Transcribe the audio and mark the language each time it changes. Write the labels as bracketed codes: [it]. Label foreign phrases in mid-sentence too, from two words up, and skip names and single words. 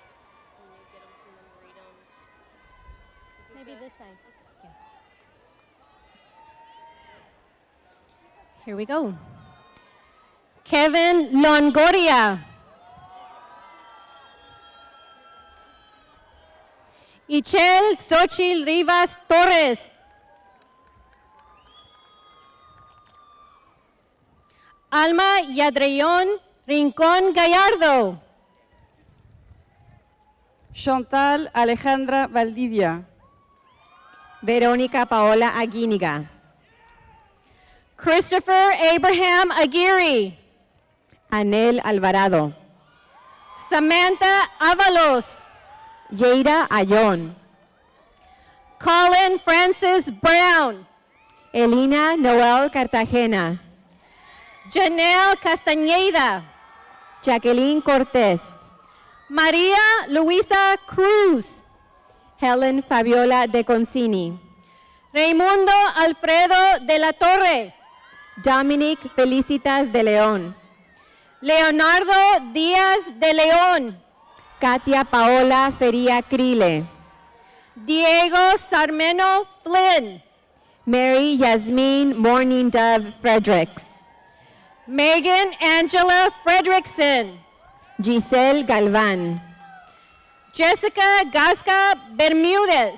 [en] So when you get them and then read them. Maybe this side. Okay. Here we go. Kevin Longoria. Ichel Xochitl Rivas Torres. Alma Yadreyon Rincón Gallardo. Chantal Alejandra Valdivia. Verónica Paola Aguíniga. Christopher Abraham Aguirre. Anel Alvarado. Samantha Avalos. Yeira Ayón. Colin Francis Brown. Elina Noel Cartagena. Janelle Castañeda. Jacqueline Cortés. Maria Luisa Cruz. Helen Fabiola de Concini. Raimundo Alfredo de la Torre. Dominic Felicitas de León. Leonardo Díaz de León. Katia Paola Feria Crile. Diego Sarmeno Flynn. Mary Yasmin Morning Dove Fredericks. Megan Angela Fredrickson. Giselle Galvan. Jessica Gasca Bermudez.